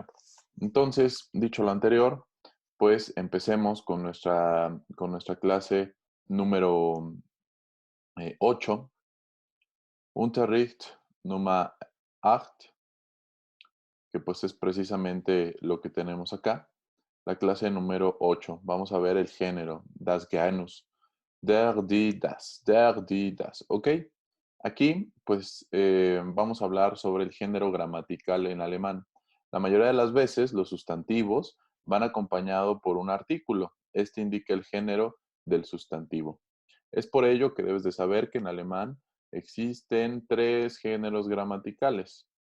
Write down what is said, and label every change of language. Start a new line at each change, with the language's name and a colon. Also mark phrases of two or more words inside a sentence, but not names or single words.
Spanish: Entonces, dicho lo anterior, pues empecemos con nuestra clase número 8,
German: Unterricht Nummer 8,
Spanish: que pues es precisamente lo que tenemos acá. La clase número 8. Vamos a ver el género,
German: das Genus, der, die, das, der, die, das,
Spanish: ¿ok? Aquí, pues, vamos a hablar sobre el género gramatical en alemán. La mayoría de las veces, los sustantivos van acompañados por un artículo. Este indica el género del sustantivo. Es por ello que debes de saber que en alemán existen tres géneros gramaticales.